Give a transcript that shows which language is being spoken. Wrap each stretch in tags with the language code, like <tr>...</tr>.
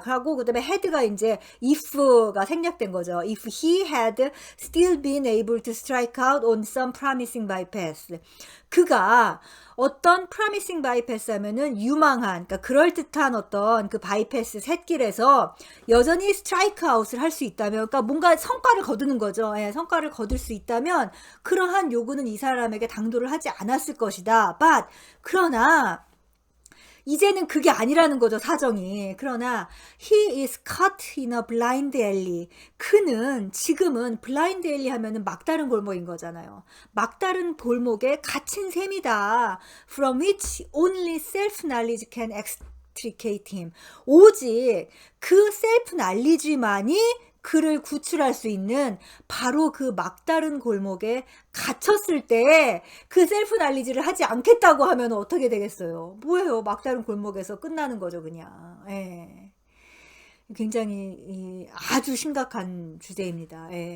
<ko>하고 그다음에 had가 이제 if가 생략된 거죠.</ko> <en>If he had still been able to strike out on some promising bypass.</en> <ko>그가 어떤</ko> <en>promising bypass</en> <ko>하면은 유망한, 그러니까 그럴듯한 어떤 그 바이패스 샛길에서 여전히 스트라이크 아웃을 할 수 있다면, 그러니까 뭔가 성과를 거두는 거죠. 성과를 거둘 수 있다면 그러한 요구는 이 사람에게 당도를 하지 않았을 것이다.</ko> <en>But</en> <ko>그러나 이제는 그게 아니라는 거죠, 사정이. 그러나</ko> <en>he is caught in a blind alley.</en> <ko>그는 지금은 블라인드 앨리 하면은 막다른 골목인 거잖아요. 막다른 골목에 갇힌 셈이다.</ko> <en>From which only self-knowledge can extricate him.</en> <ko>오직 그 self-knowledge만이 그를 구출할 수 있는 바로 그 막다른 골목에 갇혔을 때 그 셀프 날리지를 하지 않겠다고 하면 어떻게 되겠어요? 뭐예요? 막다른 골목에서 끝나는 거죠, 그냥. 굉장히 아주 심각한 주제입니다.</ko>